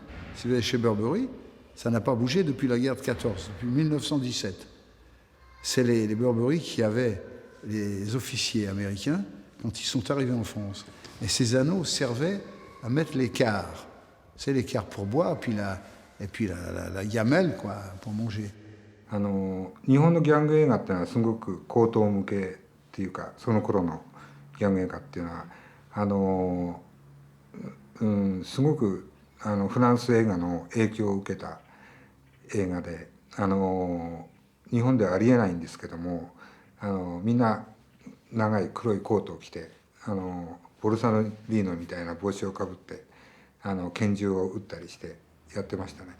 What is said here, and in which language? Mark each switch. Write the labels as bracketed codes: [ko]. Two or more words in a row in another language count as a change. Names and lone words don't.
[fr] Si vous allez chez Burberry, ça n'a pas bougé depuis la guerre de 14, depuis 1917. C'est les Burberry qui avaient les officiers américains quand ils sont arrivés en France. Et ces anneaux servaient à mettre l'écart. C'est l'écart pour boire, et puis la gamelle, quoi, pour manger. [ja] 日本のギャング映画っていうのはすごく高等向けっていうかその頃のギャング映画っていうのはすごくフランス映画の影響を受けた映画で日本ではありえないんですけどもみんな長い黒いコートを着てボルサノリーノみたいな帽子をかぶって拳銃を撃ったりしてやってましたね。